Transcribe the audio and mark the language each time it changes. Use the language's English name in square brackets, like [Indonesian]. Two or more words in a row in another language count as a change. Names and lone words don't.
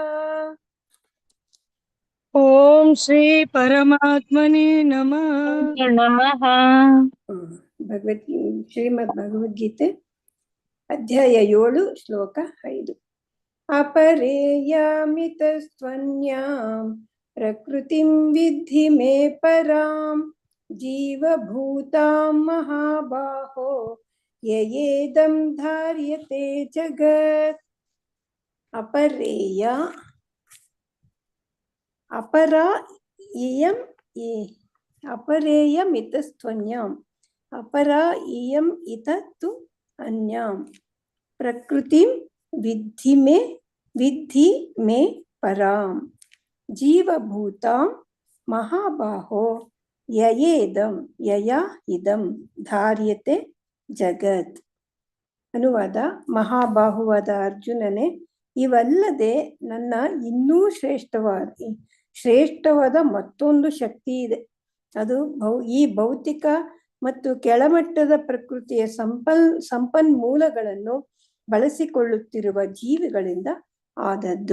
[Sanskrit] ಓಂ ಶ್ರೀ ಪರಮಾತ್ಮನೇ ನಮಃ. [Kannada] ಶ್ರೀಮದ್ ಭಗವದ್ಗೀತೆ ಅಧ್ಯಾಯ 7 ಶ್ಲೋಕ 5. [Sanskrit] ಅಪರೇಯಮಿತಸ್ತ್ವನ್ಯಾಂ ಪ್ರಕೃತಿಂ ವಿದ್ಧಿ ಮೇ ಪರಾಂ ಜೀವಭೂತಾಂ ಮಹಾಬಾಹೋ ಯಯೇದಂ ಧಾರ್ಯತೆ ಜಗತ್. ಅಪರೇಯ ಅಪರೇಯಮಿತಸ್ತ್ವನ್ಯಾಂ ಅಪರ ಇಯಂ ಇತತ್ತು ಅನ್ಯಾಂ ಪ್ರಕೃತಿಂ ವಿದ್ಧಿ ಮೇ ಪರಾಂ ಜೀವಭೂತಾಂ ಮಹಾಬಾಹೋ ಯಯಾ ಇದಂ ಧಾರ್ಯತೆ ಜಗತ್. [Kannada] ಅನುವಾದ: ಮಹಾಬಾಹುವಾದ ಅರ್ಜುನನೇ, ಇವಲ್ಲದೆ ನನ್ನ ಇನ್ನೂ ಶ್ರೇಷ್ಠವಾದ ಮತ್ತೊಂದು ಶಕ್ತಿ ಇದೆ. ಅದು ಈ ಭೌತಿಕ ಮತ್ತು ಕೆಳಮಟ್ಟದ ಪ್ರಕೃತಿಯ ಸಂಪನ್ಮೂಲಗಳನ್ನು ಬಳಸಿಕೊಳ್ಳುತ್ತಿರುವ ಜೀವಿಗಳಿಂದ ಆದದ್ದು.